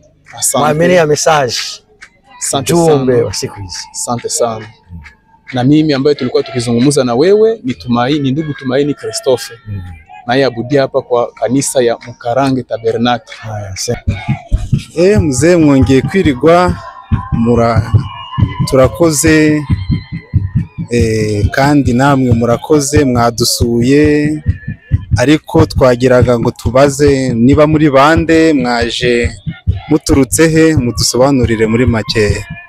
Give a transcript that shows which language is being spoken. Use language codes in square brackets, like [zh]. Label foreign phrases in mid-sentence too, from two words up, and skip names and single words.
[sw] Mwamini ya message. Asante jumbe wa siku hizi. Asante sana. Na mimi ambaye tulikuwa tukizungumza na wewe ni Tumaini, ndugu Tumaini Christophe. Naye abudia hapa kwa kanisa ya Mukarange Tabernacle. Mzee, [rw] mwongeye kwirigwa, turakoze kandi namwe murakoze, mwadusuye, ariko twagiraga ngo tubaze niba muri bande, mwaje muturutse he, mudusobanurire muri make.